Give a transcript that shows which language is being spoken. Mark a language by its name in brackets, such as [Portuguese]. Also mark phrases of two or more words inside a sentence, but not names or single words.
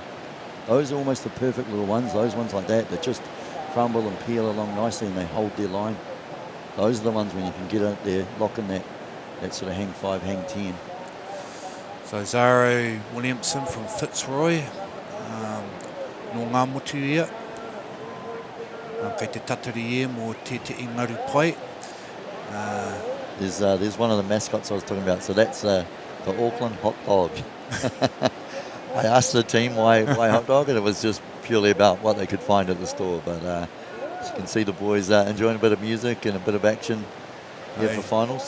[English] Those are almost the perfect little ones, those ones like that just crumble and peel along nicely and they hold their line. Those are the ones when you can get out there, lock in that that sort of hang 5, hang 10. So Zaro Williamson from Fitzroy, [Māori] no ngā motu ia. Kei te tatari e mō te ngaru pai. [English] There's one of the mascots I was talking about, so that's the Auckland hot dog. I asked the team why hot dog, and it was just purely about what they could find at the store. But as you can see, the boys enjoying a bit of music and a bit of action here for finals.